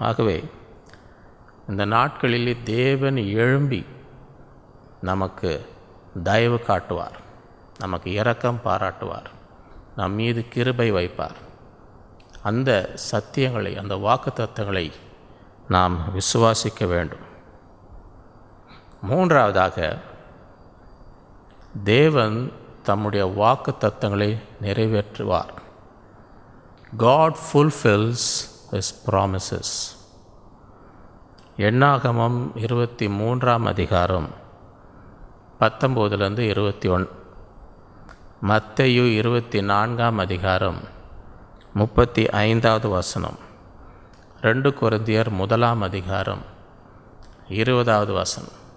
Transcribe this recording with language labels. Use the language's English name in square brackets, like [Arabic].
[Tamil] ஆகவே இந்த நாட்களில் தேவன் எழும்பி நமக்கு தயவு காட்டுவார், நமக்கு இரக்கம் பாராட்டுவார், நம் மீது கிருபை வைப்பார். அந்த சத்தியங்களை, அந்த வாக்குத்தத்தங்களை நாம் விசுவாசிக்க வேண்டும். மூன்றாவதாக, தேவன் தம்முடைய வாக்கு தத்தங்களை நிறைவேற்றுவார். [English] God fulfills his promises. [Tamil] எண்ணாகமம் 23ஆம் அதிகாரம் 19 21, மத்தேயு 24ஆம் அதிகாரம் 35வது வசனம், 2 கொரிந்தியர் 1ஆம் அதிகாரம் 20வது வசனம்.